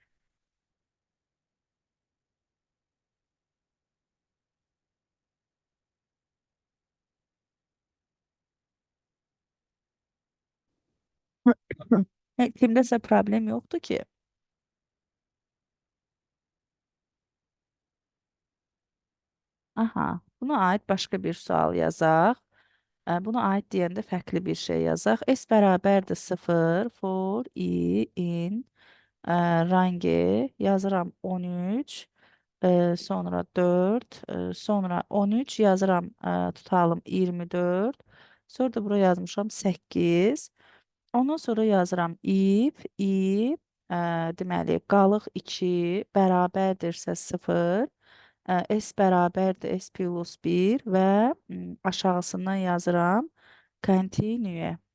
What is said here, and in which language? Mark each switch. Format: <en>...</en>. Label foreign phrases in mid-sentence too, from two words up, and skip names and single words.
<az>Kimdəsə problem yoxdur ki. Aha, buna aid başqa bir sual yazaq. Buna aid deyəndə fərqli bir şey yazaq. S bərabərdir 0</az> <en>for i in range</en> <az>yazıram 13. Sonra 4, sonra 13 yazıram, tutalım 24. Sonra da bura yazmışam 8. Ondan sonra yazıram if, deməli qalıq 2 bərabərdirsə 0, s bərabərdir s plus 1 və aşağısından yazıram continue.</az>